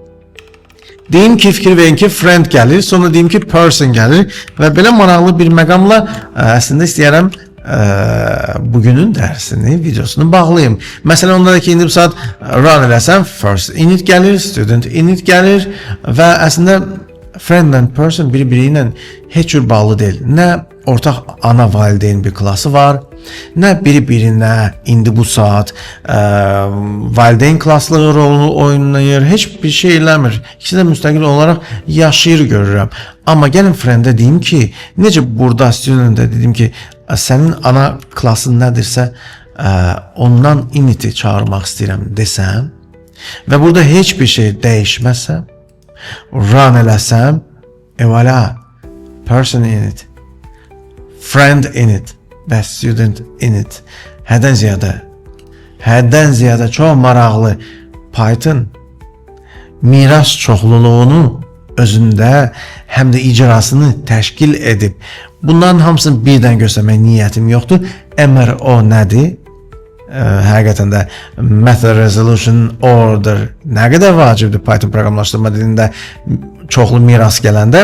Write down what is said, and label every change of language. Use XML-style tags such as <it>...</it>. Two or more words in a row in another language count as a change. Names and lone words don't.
<az>Deyim ki, fikir verin ki, friend gəlir, sonra deyim ki, person gəlir və belə maraqlı bir məqamla əslində istəyərəm bugünün dərsini, videosunu bağlayayım. Məsələn, onda da ki, indi bu saat run eləsəm,</az> <en>first init</en> <az>gəlir,</az> <en>student init</en> <az>gəlir və əslində</az> <en>friend and person</en> <az>biri-biri ilə heç cür bağlı deyil. Nə ortaq ana valideyn bir klası var, nə biri-birinə indi bu saat valideyn klasları rolunu oynayır, heç bir şey eləmir. İkisi də müstəqil olaraq yaşayır görürəm. Amma gəlin friend'e deyim ki, necə burada student'e dedim ki, sənin ana klasın nədirsə, ondan init'i çağırmaq istəyirəm desəm, Və burada heç bir şey dəyişməsəm, run eləsəm,</az> <en>voilà, person in it, friend in it və student in it.</en> <az>Həddən ziyadə çox maraqlı Python miras çoxluluğunu özündə həm də icrasını təşkil edib. Bunların hamısını birdən göstərmək niyyətim yoxdur. MRO nədir? Həqiqətən də</az> <en>Method Resolution Order</en> <az>nə qədər vacibdir Python proqramlaşdırma dilində çoxlu miras gələndə?</az>